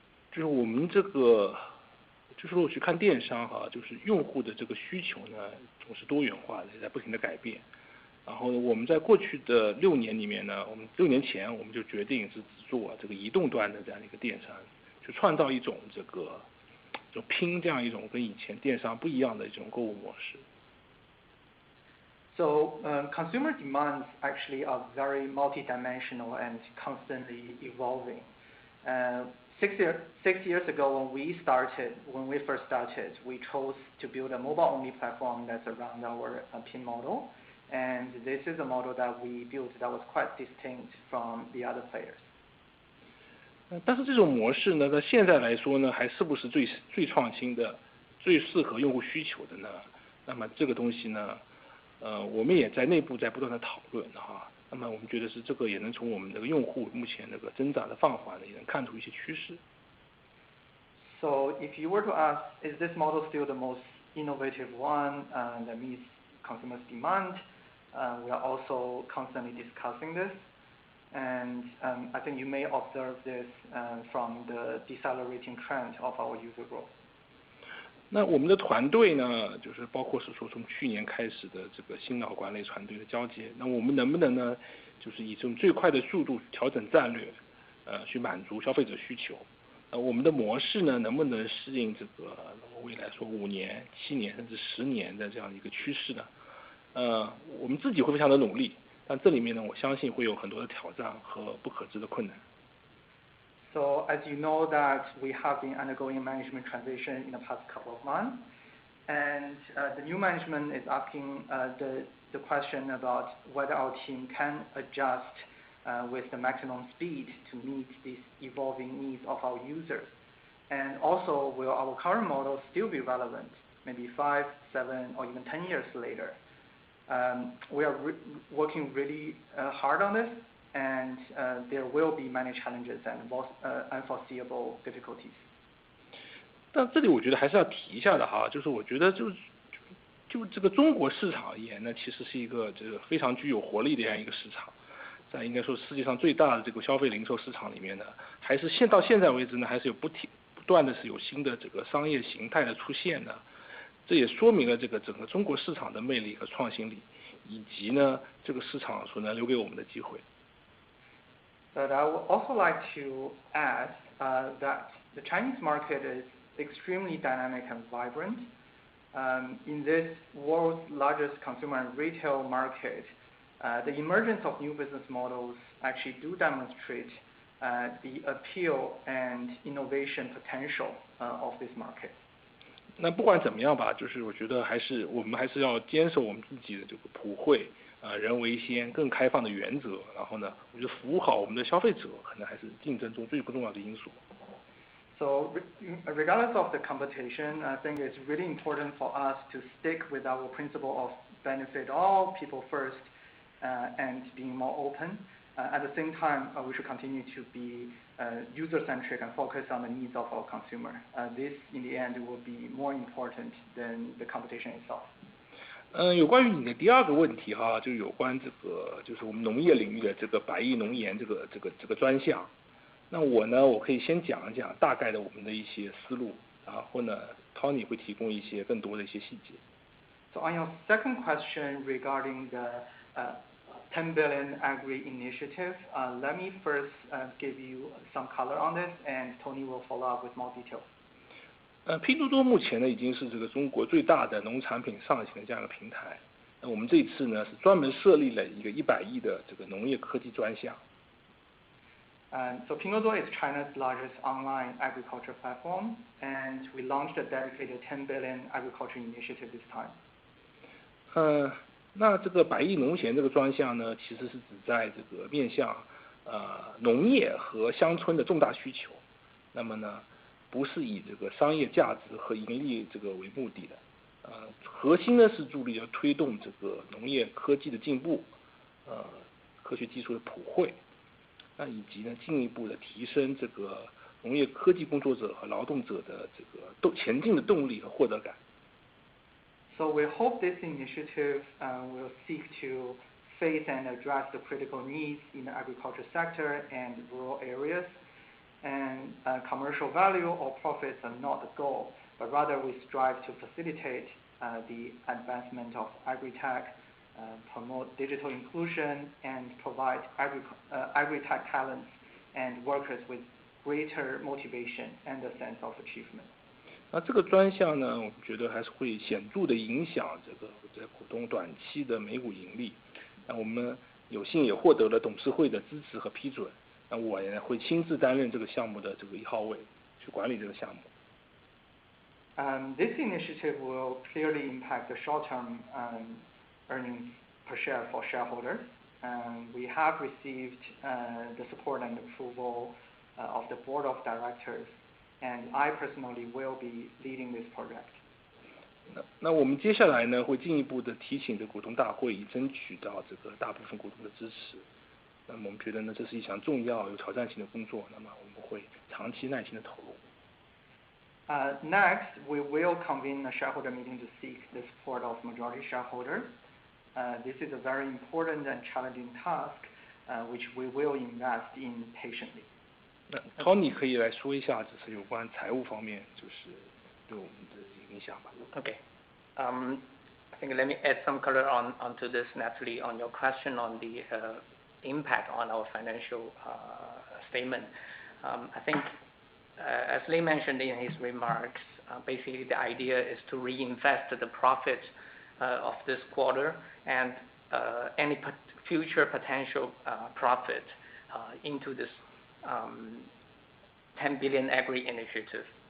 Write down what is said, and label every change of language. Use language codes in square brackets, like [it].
[zh] 就是我们这个，就是我去看电商哈，就是用户的这个需求呢，总是多元化的，也在不停的改变。然后我们在过去的6年里面呢，我们6年前我们就决定是做这个移动端的这样一个电商，去创造一种这个就拼这样一种跟以前电商不一样的一种购物模式。 [en] So consumer demands actually are very multidimensional and constantly evolving. 6 years ago, when we first started, we chose to build a mobile-only platform that's around our PIN model, and this is a model that we built that was quite distinct from the other players. [zh] 但是这种模式呢，在现在来说呢，还是不是最创新的、最适合用户需求的呢？那么这个东西呢，我们也在内部在不断的讨论哈。那么我们觉得是这个也能从我们这个用户目前这个增长的放缓呢，也能看出一些趋势。 [en] So if you were to ask, is this model still the most innovative one that meets consumers' demand? We are also constantly discussing this. And I think you may observe this from the decelerating trend of our user growth. [zh] 那我们的团队呢，就是包括是说从去年开始的这个新老管理团队的交接，那我们能不能呢，就是以这种最快的速度调整战略，去满足消费者需求？我们的模式呢，能不能适应这个未来说5年、7年甚至10年的这样一个趋势呢？我们自己会非常的努力。但这里面呢，我相信会有很多的挑战和不可知的困难。 [en] So as you know that we have been undergoing management transition in the past couple of months, and the new management is asking the question about whether our team can adjust with the maximum speed to meet these evolving needs of our users, and also will our current model still be relevant, maybe 5, 7, or even 10 years later? We are working really hard on this, and there will be many challenges and unforeseeable difficulties. [zh] 但这里我觉得还是要提一下的哈，就是我觉得就这个中国市场而言呢，其实是一个这个非常具有活力的这样一个市场，在应该说世界上最大的这个消费零售市场里面呢，还是到现在为止呢，还是有不断的是有新的这个商业形态的出现的。这也说明了这个整个中国市场的魅力和创新力，以及呢这个市场所能留给我们的机会。 [en] But I would also like to add that the Chinese market is extremely dynamic and vibrant. In this world's largest consumer and retail market, the emergence of new business models actually do demonstrate the appeal and innovation potential of this market. [zh] 那不管怎么样吧，就是我觉得我们还是要坚守我们自己的这个普惠、人为先、更开放的原则，然后呢，我觉得服务好我们的消费者，可能还是竞争中最重要的因素。 [en] So regardless of the competition, I think it's really important for us to stick with our principle of benefit all people first, and being more open. At the same time, we should continue to be user-centric and focus on the needs of our consumer. This, in the end, will be more important than the competition itself. [zh] 有关于你的第二个问题哈，就有关这个就是我们农业领域的这个百亿农研这个专项。那我可以先讲一讲大概的我们的一些思路，然后呢 ，Tony 会提供一些更多的一些细节。 [en] So on your second question regarding the 10 billion agri initiative, let me first give you some color on this, and Tony will follow up with more details. [zh] 拼多多目前呢已经是这个中国最大的农产品上行的这样一个平台。那我们这一次呢是专门设立了一个100亿的这个农业科技专项。 [en] So Pinduoduo is China's largest online agriculture platform, and we launched a dedicated 10 billion agriculture initiative this time. [zh] 那这个100亿农闲这个专项呢，其实是指在这个面向农业和乡村的重大需求。那么呢，不是以这个商业价值和盈利这个为目的的。核心呢是助力要推动这个农业科技的进步，科学技术的普惠。那以及呢，进一步的提升这个农业科技工作者和劳动者的这个前进的动力和获得感。 [en] So we hope this initiative will seek to face and address the critical needs in the agriculture sector and rural areas. And commercial value or profits are not the goal, but rather we strive to facilitate the advancement of agri-tech, promote digital inclusion, and provide agri-tech talents and workers with greater motivation and a sense of achievement. [zh] 那这个专项呢，我们觉得还是会显著的影响这个股东短期的每股盈利。那我们有幸也获得了董事会的支持和批准。那我也会亲自担任这个项目的这个1号位，去管理这个项目。 [en] This initiative will clearly impact the short-term earnings per share for shareholders. We have received the support and approval of the board of directors, and I personally will be leading this project. [zh] 那我们接下来呢，会进一步的提醒这股东大会，以争取到这个大部分股东的支持。那么我们觉得呢，这是一项重要有挑战性的工作。那么我们会长期耐心的投入。 [en] Next, we will convene a shareholder meeting to seek the support of majority shareholders. This is a very important and challenging task, which we will invest in patiently. [zh] 那 Tony 可以来说一下，就是有关财务方面，就是对我们的影响吧。 [en] Okay. I think let me add some color onto this, Natalie, on your question on the impact on our financial statement. I think, as Lei mentioned in his remarks, basically the idea is to reinvest the profit of this quarter and any future potential profit into this 10 billion agri initiative.